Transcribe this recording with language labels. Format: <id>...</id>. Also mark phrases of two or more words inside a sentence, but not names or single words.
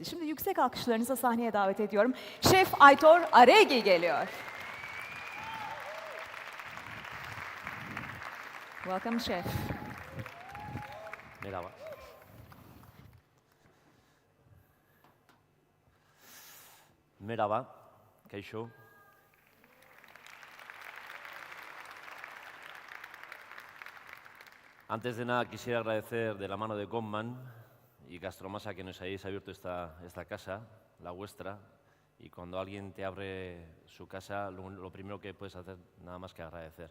<tr>Şimdi yüksek alkışlarınızla sahneye davet ediyorum. Şef Aitor Aregi geliyor.</tr> <en>Welcome, Chef.</en> <tr>Merhaba. Merhaba, kaixo.</tr> <es>Antes de nada quisiera agradecer de la mano de Goldman y Gastromasa que nos hayáis abierto esta casa, la vuestra, y cuando alguien te abre su casa, lo primero que puedes hacer nada más que agradecer.</es>